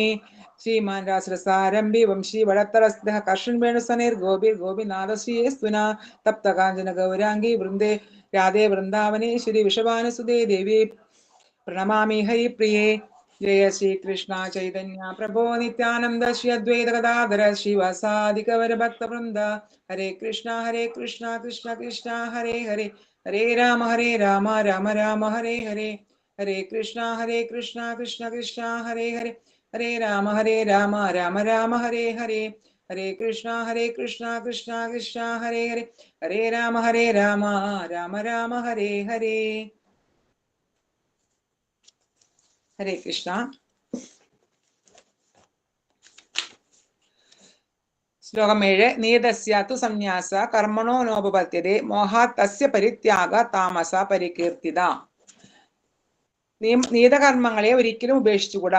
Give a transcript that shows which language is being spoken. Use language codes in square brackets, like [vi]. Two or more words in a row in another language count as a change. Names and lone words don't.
[sa] ശ്രീമാൻ രാസരസാരംഭി വംശീ വടത്തരസ്തഃ കർഷൻ വേണുസനൈർ ഗോപിർ ഗോപിനാഥ ശ്രീയേസ്തുന തപ്ത കാഞ്ചന ഗൗരാംഗി വൃന്ദേ രാധേ വൃന്ദാവനേശ്വരി വിഷഭാനുസുതേ ദേവി പ്രണമാമി ഹരിപ്രിയേ. ജയ ശ്രീ കൃഷ്ണ ചൈതന്യ പ്രഭോ നിത്യാനന്ദ ശ്രീ അദ്വൈത ഗദാധര ശ്രീവാസാദി കവര ഭക്തവൃന്ദ. ഹരേ കൃഷ്ണ കൃഷ്ണ കൃഷ്ണ ഹരേ ഹരേ ഹരേ രാമ രാമ രാമ ഹരേ ഹരേ. ഹരേ കൃഷ്ണ കൃഷ്ണ കൃഷ്ണ ഹരേ ഹരേ ഹരേ രാമ രാമ രാമ ഹരേ ഹരേ. ഹരേ കൃഷ്ണ കൃഷ്ണ കൃഷ്ണ ഹരേ ഹരേ ഹരേ രാമ രാമ രാമ ഹരേ ഹരേ. ഹരേ കൃഷ്ണ. [ml] ശ്ലോകം 7. [sa] നീതസ്യാതു സംന്യാസ കർമ്മണോ നോപപത്യതേ മോഹാത് തസ്യ പരിത്യാഗ താമസ പരികീർത്തിത. [ml] നീതകർമ്മങ്ങളെ ഒരിക്കലും ഉപേക്ഷിച്ചുകൂടാ.